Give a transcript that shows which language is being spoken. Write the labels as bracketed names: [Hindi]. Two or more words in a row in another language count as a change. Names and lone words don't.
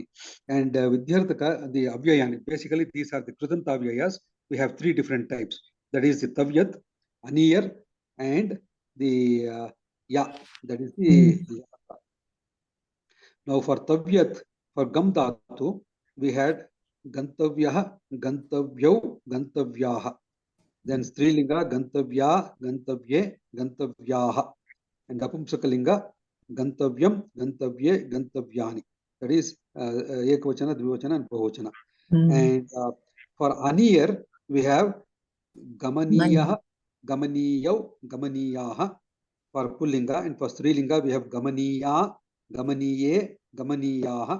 [English] And Vidyarthaka, the Avyayani, basically these are the [Sanskrit] कृदन्त अव्ययाः. [English] We have three different types. That is the Tavyat, Aniyar, and the Ya. That is the Now for Tavyat, for [Sanskrit] गम् धातु, [English] we had [Sanskrit] गन्तव्यः गन्तव्यौ गन्तव्यः. [English] Then [Sanskrit] स्त्रीलिङ्ग गन्तव्या गन्तव्ये गन्तव्यः. [English] And [Sanskrit] नपुंसकलिङ्ग गन्तव्यम् गन्तव्ये गन्तव्यानि. [English] That is [Sanskrit] एकवचन द्विवचन, [English] and Bahuvachana. And for Aniyar, we have [Sanskrit] गमनीयः गमनीयौ गमनीयः [English] for Pullinga. And for Strilinga, we have [Sanskrit] गमनीया गमनीये गमनीयः.